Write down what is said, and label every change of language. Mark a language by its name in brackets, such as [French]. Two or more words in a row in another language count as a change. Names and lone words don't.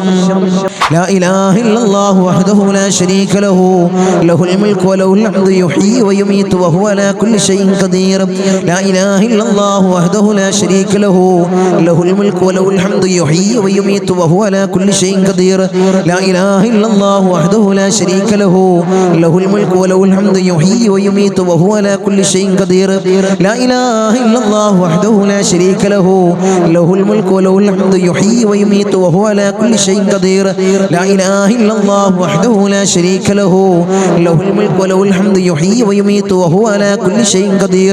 [Arabic] لا إله إلا الله وحده لا شريك له له الملك وله الحمد يحيي ويميت وهو على كل شيء قدير. لا إله إلا الله وحده لا شريك له له الملك وله الحمد يحيي ويميت وهو على كل شيء قدير. لا إله إلا الله وحده لا شريك له له الملك وله الحمد يحيي ويميت وهو على كل شيء قدير. لا إله إلا الله وحده لا شريك له له الملك وله الحمد يحيي ويميت وهو على كل شيء قدير. لا إله إلا الله وحده لا شريك له له الملك وله الحمد يحيي ويميت وهو على كل شيء قدير.